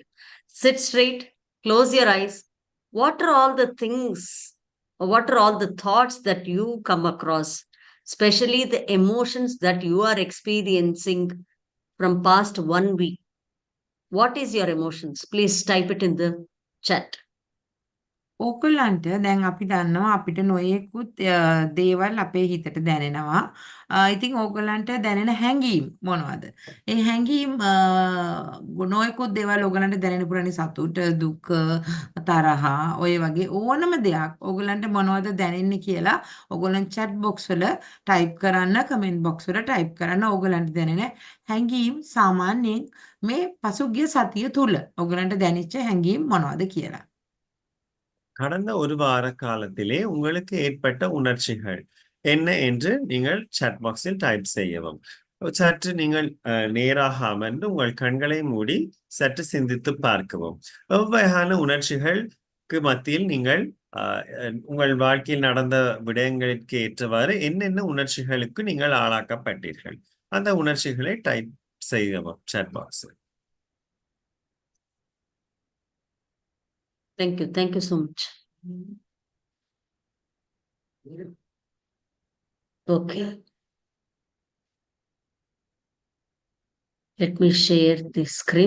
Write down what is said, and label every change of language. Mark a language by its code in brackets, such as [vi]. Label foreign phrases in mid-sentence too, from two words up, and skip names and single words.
[en] Sit straight, close your eyes. What are all the things, or what are all the thoughts that you come across, especially the emotions that you are experiencing from past 1 week? What is your emotions? Please type it in the chat. [si] ඕගොල්ලන්ට දැන් අපි දන්නවා අපිට නොයෙකුත් දේවල් අපේ හිතට දැනෙනවා. ඉතින් ඕගොල්ලන්ට දැනෙන හැඟීම් මොනවද? ඒ හැඟීම් නොයෙකුත් දේවල් ඕගොල්ලන්ට දැනෙන්න පුරන්නේ සතුට, දුක, තරහ ඔය වගේ ඕනම දෙයක් ඕගොල්ලන්ට මොනවද දැනෙන්නේ කියලා ඕගොල්ලන් [en] chat box [si] වල type කරන්න, [en] comment box [si] වල type කරන්න ඕගොල්ලන්ට දැනෙන හැඟීම් සාමාන්‍යයෙන් මේ පසුගිය සතිය තුල ඕගොල්ලන්ට දැනෙච්ච හැඟීම් මොනවද කියලා. [ta] கடந்த ஒரு வார காலத்திலே உங்களுக்கு ஏற்பட்ட உணர்ச்சிகள் என்ன என்று நீங்கள் [en] chat boxil [ta] டைப் செய்யவும். சற்று நீங்கள் நேராக அமர்ந்து உங்கள் கண்களை மூடி சற்று சிந்தித்து பார்க்கவும். எவ்வகையான உணர்ச்சிகளுக்கு மத்தியில் நீங்கள் உங்கள் வாழ்க்கையில் நடந்த விடயங்களுக்கு ஏற்றவாறு என்னென்ன உணர்ச்சிகளுக்கு நீங்கள் ஆளாக்கப்பட்டீர்கள் அந்த உணர்ச்சிகளை டைப் செய்யவும் [en] chat boxil. Thank you. Thank you so much. Okay. Let me share the screen.